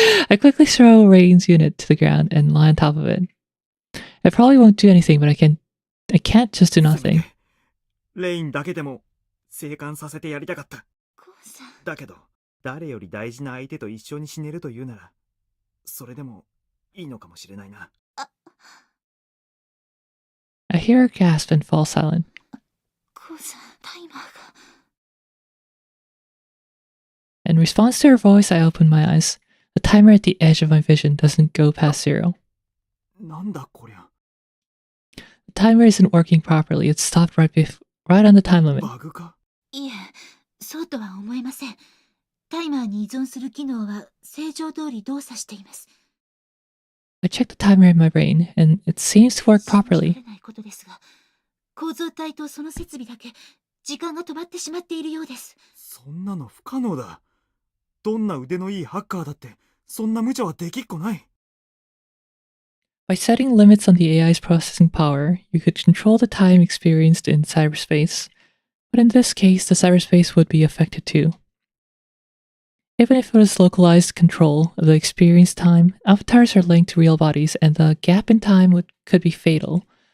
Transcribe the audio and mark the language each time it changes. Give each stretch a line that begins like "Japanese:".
English: I quickly throw Rain's unit to the ground and lie on top of it. I probably won't do anything, but I can't just do nothing.
Japanese: レインだけでも生還させてやりたかった。ゴーさん。だけど誰より大事な相手と一緒に死ねるというならそれでもいいのかもしれないな。
English: I hear her gasp and fall silent.
Japanese: ゴーさん、タイマーが。
English: In response to her voice, I open my eyes. The timer at the edge of my vision doesn't go past 0.
Japanese: なんだこりゃ。
English: The timer isn't working properly. It's stopped right on the time limit.
Japanese: バグか。いえ、そうとは思えません。タイマーに依存する機能は正常通り動作しています。
English: I check the timer in my brain, and it seems to work
Japanese: 信じら
English: properly.
Japanese: れないことですが、構造体とその設備だけ時間が止まってしまっているようです。そんなの不可能だ。どんな腕のいいハッカーだってそんな無茶はできっこない。
English: By setting limits on the AI's processing power, you could control the time experienced in cyberspace. But in this case, the cyberspace would be affected too. Even if it was localized control of the experienced time, avatars are linked to real bodies, and the gap in time could be fatal.